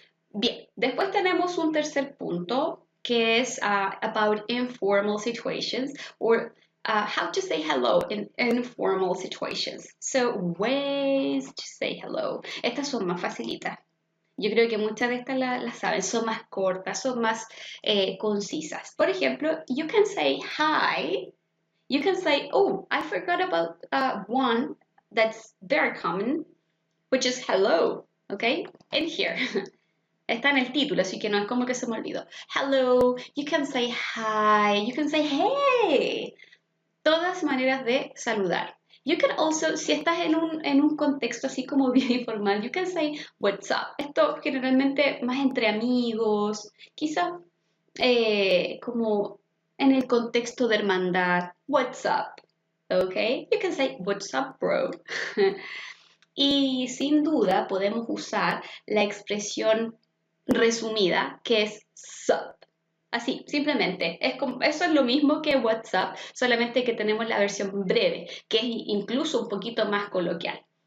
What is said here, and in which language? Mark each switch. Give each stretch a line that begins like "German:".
Spanish: Bien, después tenemos un tercer punto que es
English: about informal situations or how to say hello in informal situations. So, ways to say hello.
Spanish: Estas son más facilitas. Yo creo que muchas de estas las saben, son más cortas, son más concisas. Por ejemplo,
English: you can say hi. You can say, oh, I forgot about one that's very common, which is hello, okay? In here.
Spanish: Está en el título, así que no es como que se me olvidó.
English: Hello, you can say hi, you can say hey.
Spanish: Todas maneras de saludar.
English: You can also,
Spanish: si estás en un contexto así como bien informal,
English: you can say what's up.
Spanish: Esto generalmente más entre amigos, quizás como en el contexto de hermandad.
English: What's up? Okay, you can say what's up, bro.
Spanish: Y sin duda podemos usar la expresión resumida que es sup. Así, simplemente. Eso es lo mismo que WhatsApp, solamente que tenemos la versión breve, que es incluso un poquito más coloquial.